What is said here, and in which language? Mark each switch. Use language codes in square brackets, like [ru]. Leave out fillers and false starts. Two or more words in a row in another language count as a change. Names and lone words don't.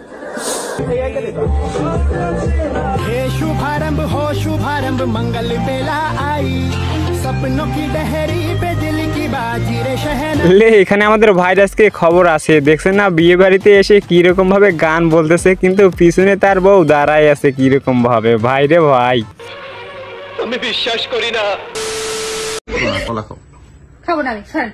[hi] हे शुभारंभ हो शुभारंभ, मंगल बेला आई, सपनों की डहरी पे दिल की बात [bn] লে এখানে আমাদের ভাইরাসকে খবর আছে, দেখছেন না বিয়ে বাড়িতে এসে কিরকম ভাবে গান বলতেছে, কিন্তু পিছনে তার বউ দাঁড়ায় আছে কিরকম ভাবে। ভাই রে ভাই, আমি বিশ্বাস করি না। খাবো না আমি, স্যার